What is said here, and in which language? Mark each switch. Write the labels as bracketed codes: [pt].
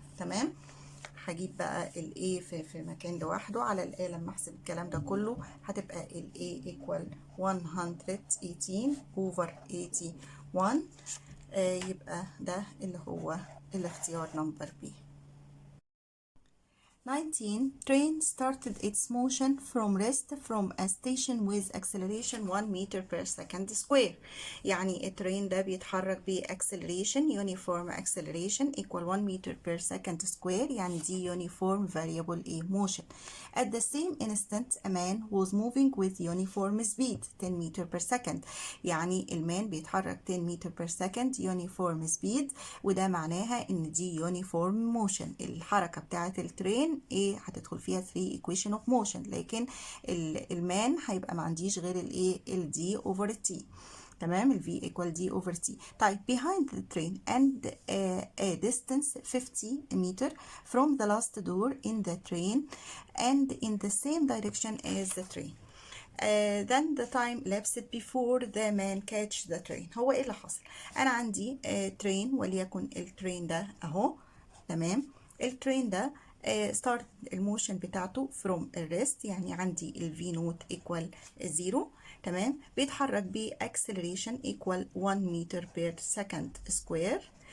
[ar] تمام، هجيب بقى ال A في مكان لوحده على ال A. لما احسب الكلام ده كله هتبقى ال A equal 118 over 81. يبقى ده اللي هو الاختيار نمبر B. 19. [en] Train started its motion from rest from a station with acceleration 1 meter per second square. [ar] يعني الترين ده بيتحرك ب [en] acceleration uniform acceleration equal 1 meter per second square. [ar] يعني دي [en] uniform variable A motion. At the same instant a man was moving with uniform speed 10 meter per second. [ar] يعني المان بيتحرك 10 meter per second uniform speed، وده معناها ان دي uniform motion. الحركة بتاعة الترين ايه، هتدخل فيها 3 equation of motion، لكن المان هيبقى ما عنديش غير الايه، ال d over t. تمام، ال [en] v equal d over t. [ar] طيب [en] behind the train and a distance 50 meter from the last door in the train and in the same direction as the train. Then the time elapsed before the man catch the train. [ar] هو ايه اللي حصل؟ انا عندي train وليكن الترين ده اهو. تمام، الترين ده start الموشن بتاعته [en] from rest، [ar] يعني عندي ال v نوت equal 0. تمام، بيتحرك ب [en] acceleration equal 1 meter per second square.